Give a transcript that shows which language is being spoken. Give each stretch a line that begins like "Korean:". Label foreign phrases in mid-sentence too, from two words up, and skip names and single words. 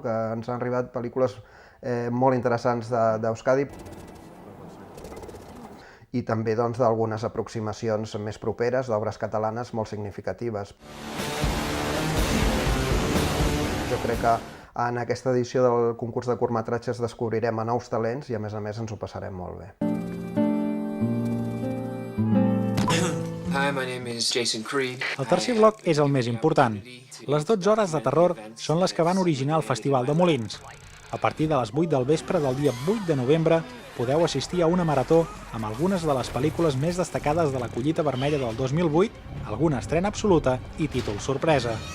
Catalan: Que ens han arribat pel·lícules molt interessants d'Euskadi i també d'algunes aproximacions més properes d'obres catalanes molt significatives. Jo crec que en aquesta edició del concurs de curtmetratges descobrirem nous talents i a més ens ho passarem molt bé.
English: Hi, my name is Jason Creed.
Catalan: El tercer bloc és el més important. Les 12 hores de terror són les que van originar el Festival de Molins. A partir de les 8 del vespre del dia 8 de novembre podeu assistir a una marató amb algunes de les pel·lícules més destacades de la collita vermella del 2008, alguna estrena absoluta i títol sorpresa.